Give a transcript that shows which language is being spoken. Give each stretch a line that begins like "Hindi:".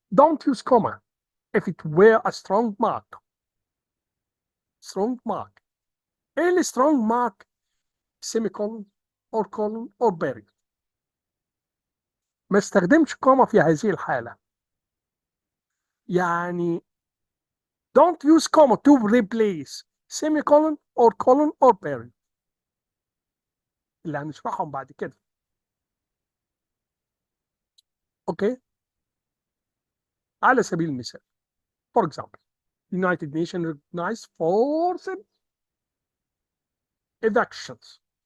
English: Don't use comma if it were a strong mark. strong mark.
Arabic: ايه ال
English: strong mark؟ semicolon or colon or period.
Arabic: ما استخدمش كوما في هذه الحالة. يعني
English: don't use comma to replace semicolon or colon or period
Arabic: اللي هنشرحهم بعد كده. اوكي. على سبيل المثال
English: for example United Nations recognize forced evictions.